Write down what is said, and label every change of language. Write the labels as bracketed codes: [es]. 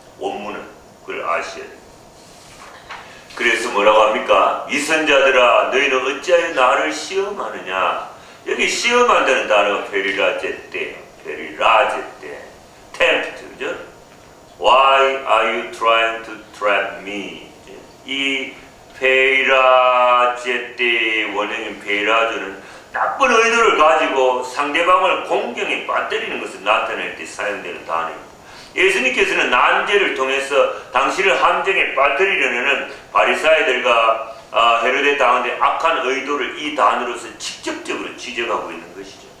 [ko] 원문은 그걸 아셔야 돼요. 그래서 뭐라고 합니까? 위선자들아, 너희는 어찌하여 나를 시험하느냐? 여기 시험한다는 단어가 페리라제떼, 페리라제떼, 템프트, 그죠? [en] Why Are you trying to trap me? [ko] 이 페이라제 때의 원형인 페이라조는 나쁜 의도를 가지고 상대방을 공경에 빠뜨리는 것을 나타낼 때 사용되는 단어입니다. 예수님께서는 난제를 통해서 당신을 함정에 빠뜨리려는 바리사이들과 헤로데 당한테 악한 의도를 이 단어로서 직접적으로 지적하고 있는 것이죠.